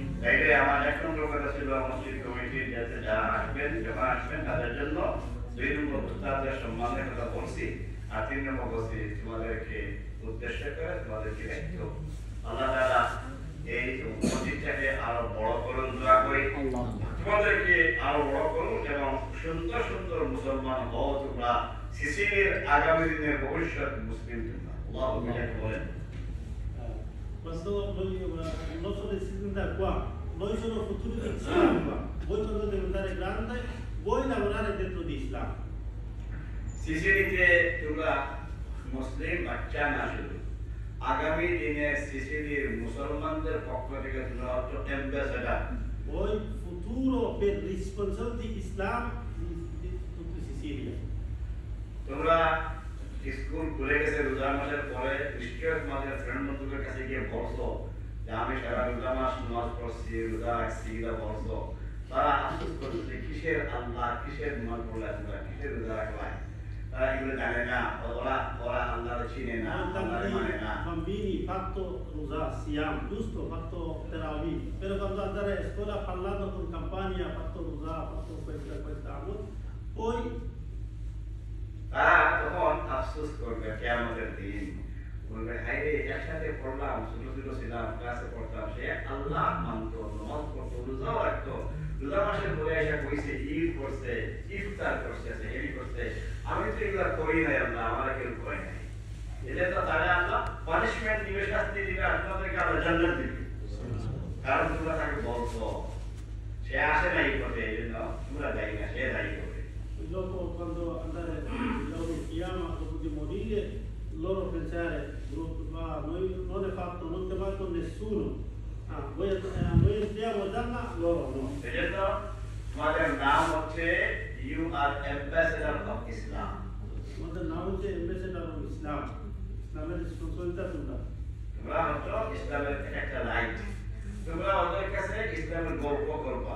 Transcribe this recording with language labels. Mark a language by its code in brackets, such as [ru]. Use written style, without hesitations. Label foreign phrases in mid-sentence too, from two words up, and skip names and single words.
[bn] তাইলে আমার এক নম্বর কথা ছিল মসজিদ কমিটির যাতে যারা আসবেন, যখন আসবেন তাদের জন্য 2 নম্বর উস্তাদের সম্মানের কথা বলছি, আর 3 নম্বর বলছি তোমাদেরকে উদ্দেশ্য করে তোমাদেরকে দায়িত্ব। আল্লাহ তাআলা এই মসজিদটাকে আরো বড় করুন, দোয়া করি তোমাদেরকে আরো বড় করুন এবং সুন্দর সুন্দর মুসলমান হও তোমরা, সিসিলির আগামী দিনের ভবিষ্যৎ মুসলিম তোমরা। [ar] الله أكبر [bn] বলেন। [it] Questo noi, il nostro destino da qua, noi sono futuri di Islam qua. Voi quando diventare grande, voi lavorare dentro di Islam. [bn] সিসিলিতে তোমরা মুসলিম বাচ্চা না, শুধু আগামী দিনে সিসিলির মুসলমানদের পক্ষ থেকে তোমরা হচ্ছে অ্যাম্বাসেডর। [it] Voi futuro per responsabili di Islam di tutta Sicilia. [bn] তোমরা স্কুল খুলে গেছে রোজা মাসের পরে, নিশ্চয় তোমাদের ফ্রেন্ড বন্ধুদের কাছে গিয়ে বলছো যে আমি সারা রোজা মাস নামাজ পড়ছি, রোজা রাখছি, এটা বলছো। তারা আফসোস করছে কিসের আল্লাহ, কিসের নামাজ পড়লা তোমরা, কিসের রোজা রাখলা। তারা এগুলো জানে না, ওরা ওরা আল্লাহর চিনে না, আল্লাহর মানে না। [it] Bambini fatto rosa, siam, giusto, fatto terawih. Però quando andare a scuola parlando con campagna, fatto rosa, fatto questa amor, poi [bn] তারা তখন আফসোস করবে কিয়ামতের দিন, বলবে হায় রে একসাথে পড়লাম, ছোট ছোট ছিলাম, ক্লাসে পড়তাম, সে আল্লাহ মানতো, নামাজ পড়তো, রোজাও রাখতো, রোজা মাসের পরে এসে কইছে ঈদ করছে, ইফতার করছে, সেহরি করছে, আমি তো এগুলা করি নাই, আল্লাহ আমার কেউ করে নাই। এটা তো তারা আল্লাহ পানিশমেন্ট দিবে, শাস্তি দিবে, আর তোমাদেরকে আল্লাহ জান্নাত দিবে, কারণ তোমরা তাকে বলছো। সে আসে নাই পথে, এই জন্য তোমরা দায়ী না, সে দায়ী হবে। [it] dopo quando andare il giorno di Kiyama, dopo di morire, loro pensare, ma noi non è fatto, non ti fatto nessuno. Noi entriamo a Jannah, loro no. [bn] এজন্য তোমাদের নাম হচ্ছে [en] you are ambassador of Islam. [bn] আমাদের নাম হচ্ছে [en] ambassador of Islam, [bn] ইসলামের রেসপন্সিবিলিটি তোমরা। তোমরা হচ্ছে ইসলামের একটা লাইট। তোমরা ওদের কাছে ইসলামের গল্প করবা।